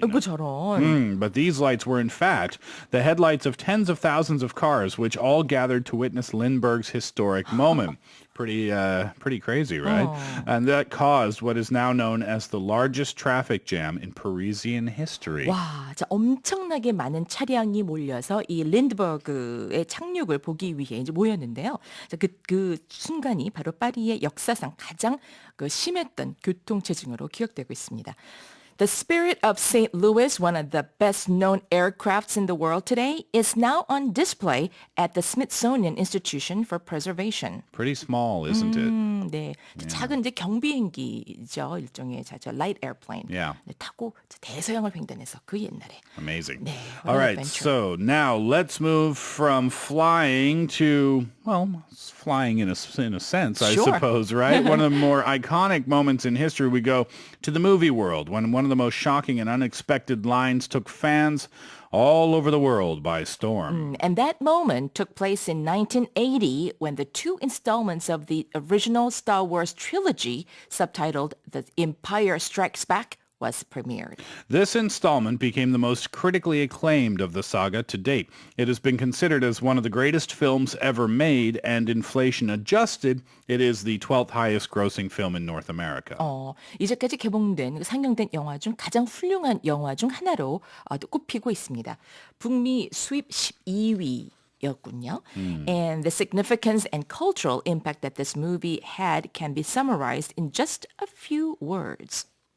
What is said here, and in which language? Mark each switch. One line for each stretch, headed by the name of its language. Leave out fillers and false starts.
Korean: 아이고 저런.
English: But these lights were in fact the headlights of tens of thousands of cars, which all gathered to witness Lindbergh's historic moment. Pretty crazy, right? And that caused what is now known as the largest traffic jam in Parisian history.
Korean: 와, 자, 엄청나게 많은 차량이 몰려서 이 린드버그의 착륙을 보기 위해 이제 모였는데요. 자, 그 순간이 바로 파리의 역사상 가장 그 심했던 교통체증으로 기억되고 있습니다.
English: The Spirit of St. Louis, one of the best-known aircrafts in the world today, is now on display at the Smithsonian Institution for Preservation. Pretty small, isn't it?
Korean: 네, 작은 이제 경비행기죠. 일종의
English: light airplane. Yeah.
Korean: 네, 타고 대서양을 횡단해서 그 옛날에.
English: Amazing.
Korean: 네,
English: All right, adventure. so now let's move from flying to, well, flying in a sense, I Sure. suppose, right? One of the more iconic moments in history, we go to the movie world when one of the most shocking and unexpected lines took fans all over the world by storm. And that moment took place in 1980 when the two installments of the original Star Wars trilogy, subtitled The Empire Strikes Back, was premiered. This installment became the most critically acclaimed of the saga to date. It has been considered as one of the greatest films ever made, and inflation adjusted, it is the 12th highest grossing film in North America.
Korean: 이제까지 개봉된 상영된 영화 중 가장 훌륭한 영화 중 하나로 꼽히고 있습니다. 북미 수입 12위. 였군요.
English: And the significance and cultural impact that this movie had can be summarized in just a few words.